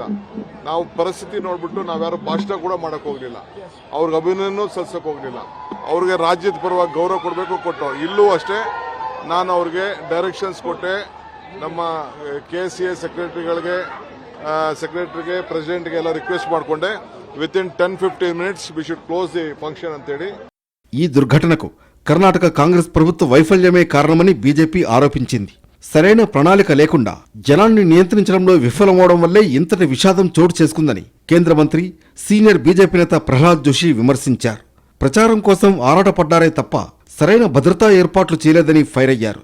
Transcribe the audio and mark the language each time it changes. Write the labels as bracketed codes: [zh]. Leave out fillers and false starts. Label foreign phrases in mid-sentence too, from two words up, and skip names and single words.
[kn] ನಾವು ಪರಿಸ್ಥಿತಿ ನೋಡ್ಬಿಟ್ಟು ನಾವ್ಯಾರು ಭಾಷಣ ಕೂಡ ಮಾಡಕ್ ಹೋಗ್ಲಿಲ್ಲ, ಅವ್ರಿಗೆ ಅಭಿನಂದನೆ ಸಲ್ಲಿಸಕ್ ಹೋಗ್ಲಿಲ್ಲ. ಅವ್ರಿಗೆ ರಾಜ್ಯದ ಪರವಾಗಿ ಗೌರವ ಕೊಡಬೇಕು, ಕೊಟ್ಟು ಇಲ್ಲೂ ಅಷ್ಟೇ ನಾನು ಅವ್ರಿಗೆ ಡೈರೆಕ್ಷನ್ಸ್ ಕೊಟ್ಟೆ. ನಮ್ಮ KCA ಸೆಕ್ರೆಟರಿಗೆ ಪ್ರೆಸಿಡೆಂಟ್ಗೆ ಎಲ್ಲ ರಿಕ್ವೆಸ್ಟ್ ಮಾಡಿಕೊಂಡೆ. [en] within 10-15 minutes we should close the function ಅಂತೇಳಿ. [te] ఈ దుర్ఘటనకు కర్ణాటక కాంగ్రెస్ ప్రభుత్వ వైఫల్యమే కారణమని బీజేపీ ఆరోపించింది. సరైన ప్రణాళిక లేకుండా జనాన్ని నియంత్రించడంలో విఫలమవడం వల్లే ఇంతటి విషాదం చోటు చేసుకుందని కేంద్ర మంత్రి, సీనియర్ బీజేపీ నేత ప్రహ్లాద్ జోషి విమర్శించారు. ప్రచారం కోసం ఆరాటపడ్డారే తప్ప సరైన భద్రతా ఏర్పాట్లు చేయలేదని ఫైర్ అయ్యారు.